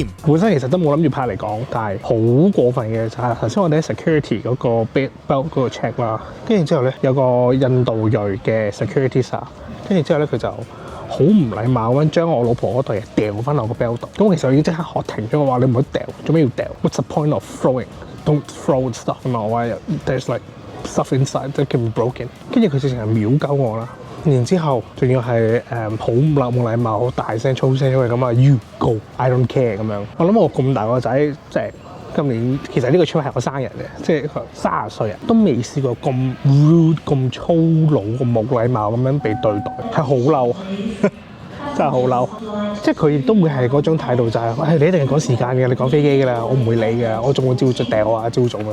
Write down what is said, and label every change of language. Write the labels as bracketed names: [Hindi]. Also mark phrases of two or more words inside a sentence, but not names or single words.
[Cantonese] 本身其實都冇諗住拍嚟講，但係好過分嘅就係頭先我哋喺 security 嗰個 belt 嗰個 check 啦，跟住之後咧有個印度裔嘅 [English] security sir， [Cantonese] 跟住之後咧佢就好唔禮貌咁將我老婆嗰對嘢掉翻落個 belt 度。咁其實我已經即刻喝停咗，我話你唔好掉，做咩要掉 ？ [English] What's the point of throwing? Don't throw stuff。我話 there's like stuff inside that can be broken。 [Cantonese] 跟住佢直情係秒鳩我啦。然之後仲要係好冇禮貌、好大聲粗聲，因為咁啊 ， [English] You go，I don't care [Cantonese] 咁樣。我諗我咁大個仔，即係今年其實呢個 trip 係我生日嘅，即係30歲啊，都未試過咁 rude、咁粗魯、咁冇禮貌咁樣被對待，係好嬲。真係好嬲，即係佢亦都會係嗰種態度就係、你一定係趕時間嘅，你趕飛機㗎啦，我唔會理嘅，我仲會照掉啊，照做啊。